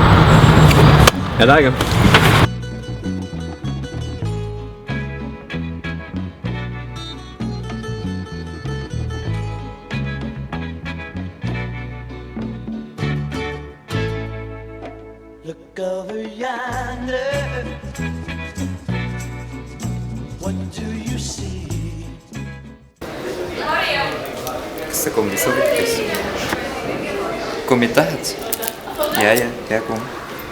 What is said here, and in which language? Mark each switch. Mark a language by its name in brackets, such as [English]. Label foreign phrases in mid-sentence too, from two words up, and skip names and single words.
[Estonian] Head aega! [English] Look over yonder. What do you see? [Estonian] Kas see kommi sobitas? Kummitähed? Ja, hea kumm.